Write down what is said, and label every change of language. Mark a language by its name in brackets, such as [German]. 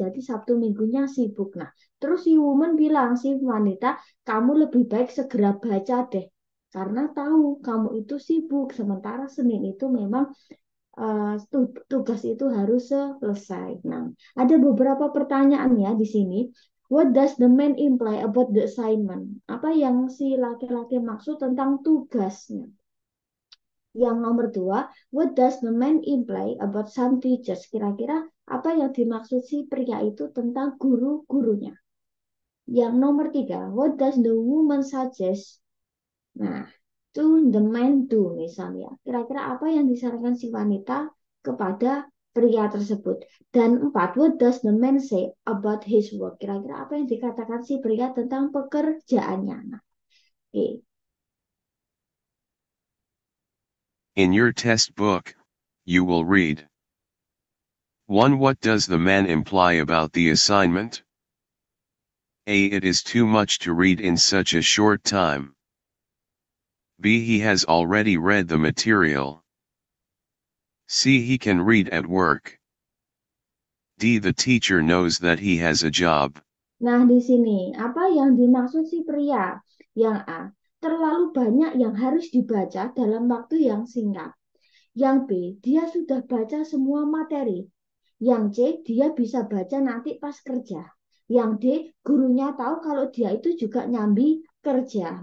[Indonesian] Jadi Sabtu minggunya sibuk. Nah, terus si woman bilang, si wanita, kamu lebih baik segera baca deh. Karena tahu kamu itu sibuk, sementara Senin itu memang tugas itu harus selesai. Nah, ada beberapa pertanyaan ya di sini. [English] What does the man imply about the assignment? [Indonesian] Apa yang si laki-laki maksud tentang tugasnya? Yang nomor dua, [English] what does the man imply about some teachers? [Indonesian] Kira-kira apa yang dimaksud si pria itu tentang guru-gurunya? Yang nomor tiga, [English] what does the woman suggest? Nah, to the man do [Indonesian] misalnya. Kira-kira apa yang disarankan si wanita kepada pria tersebut? Dan empat, [English] what does the man say about his work? [Indonesian] Kira-kira apa yang dikatakan si pria tentang pekerjaannya? Nah, oke. [English] In your test book, you will read 1. What does the man imply about the assignment? A. It is too much to read in such a short time. B. He has already read the material. C. He can read at work. D. The teacher knows that he has a job. [Indonesian] Nah, di sini apa yang dimaksud si pria? Yang A, terlalu banyak yang harus dibaca dalam waktu yang singkat. Yang B, dia sudah baca semua materi. Yang C, dia bisa baca nanti pas kerja. Yang D, gurunya tahu kalau dia itu juga nyambi kerja.